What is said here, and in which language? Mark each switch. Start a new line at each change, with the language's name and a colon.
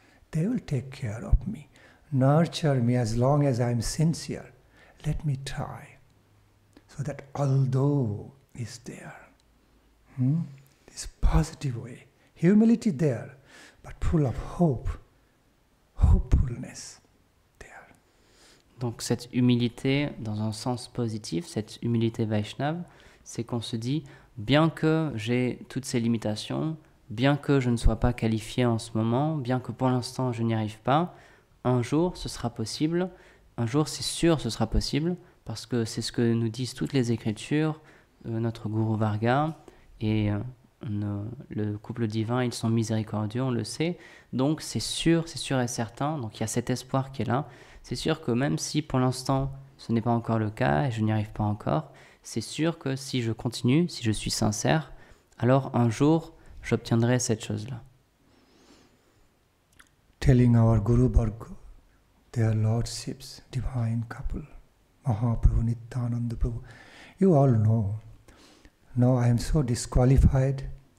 English: They will take care of me, nurture me as long as I am sincere. Let me try. So that although is there, this positive way, humility there, but full of hope, hopefulness there.
French: Donc cette humilité, dans un sens positif, cette humilité Vaishnava, c'est qu'on se dit, bien que j'ai toutes ces limitations, bien que je ne sois pas qualifié en ce moment, bien que pour l'instant je n'y arrive pas, un jour ce sera possible, un jour c'est sûr ce sera possible, parce que c'est ce que nous disent toutes les Écritures, notre Guru Varga et le couple divin, ils sont miséricordieux, on le sait, donc c'est sûr et certain, donc il y a cet espoir qui est là, c'est sûr que même si pour l'instant ce n'est pas encore le cas et je n'y arrive pas encore, c'est sûr que si je continue, si je suis sincère, alors un jour j'obtiendrai cette chose-là.
English: Telling our Guru Varga, their lordships, divine couple, Mahaprabhu, Nityananda Prabhu, you all know. No, I am so disqualified.